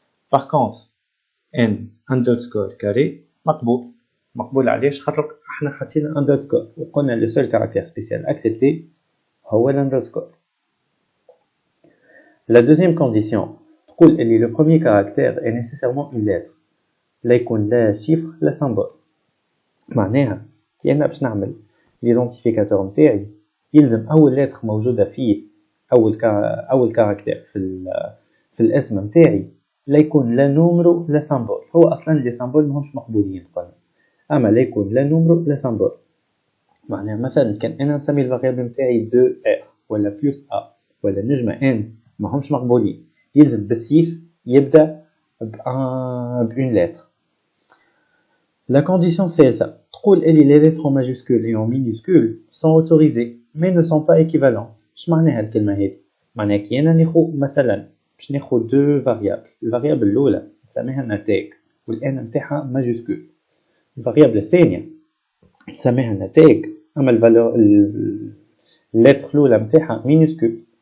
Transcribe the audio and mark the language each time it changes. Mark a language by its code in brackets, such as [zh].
[fr] par contre n underscore carré [ar] مقبول علاش؟ خاطر احنا حطينا [fr] underscore [ar] وقلنا [fr] le seul caractère spécial accepté هو l'underscore. La deuxième condition [ar] تقول اللي [fr] le premier caractère est nécessairement une lettre [ar] لا يكون لا [fr] chiffre لا symbole. [ar] معناها كي انا باش نعمل l'identificateur نتاعي يلزم اول لتر موجوده فيه اول كاركتير في الاسم نتاعي لا يكون لا نومرو لا سامبول. هو اصلا لي سامبول ماهمش مقبولين قلنا اما لا يكون لا نومرو لا سامبول. معناها مثلا كان انا نسمي الفاريابل نتاعي 2r ولا بلس a ولا نجمه n ماهمش مقبولين يلزم بالسيف يبدا بون لتر. [fr] La condition [ar] الثالثه تقول اللي [fr] les lettres en majuscule et en minuscule sont autorisées mais ne sont pas équivalentes. [ar] اش معناها الكلمه هذه؟ معناها كي انا ناخذ مثلا باش ناخذ دو فاريابل الفاريابل الاولى نسميها نتاج والان نتاعها ماجوسكول الفاريابل الثانيه نسميها نتاج اما الفالور اللتر الاولى نتاعها مينوسكول.